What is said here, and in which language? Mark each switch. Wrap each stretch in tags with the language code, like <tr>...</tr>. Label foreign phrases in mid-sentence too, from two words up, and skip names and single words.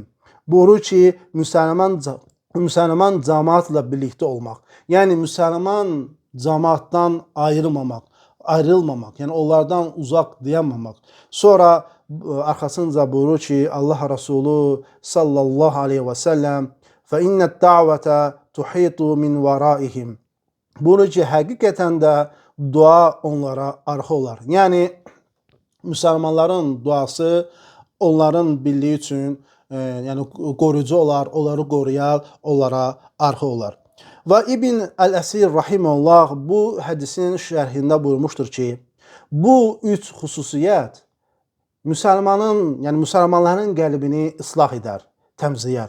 <az>Buyurur ki, müsəlman cəmaatla birlikdə olmaq. Yəni, müsəlman cəmaatdan ayrılmamaq, yəni onlardan uzaq dayanmamaq. Sonra arxasınca buyurur ki, Allah Rasulü</az> <ar>صلى الله عليه وسلم فَإِنَّ الدَّعْوَةَ تُحِيطُ مِنْ وَرَائِهِمْ.</ar> <az>Buyurur ki, həqiqətən də dua onlara arxa olar. Yəni, müsəlmanların duası onların birliyi üçün yəni qoruyucu olar, onları qoruyar, onlara arxa olar. Və İbn Əl-Əsir rahimehullah bu hədisin şərhində buyurmuşdur ki, bu 3 xüsusiyyət müsəlmanların qəlbini islah edər, təmizləyər.</az>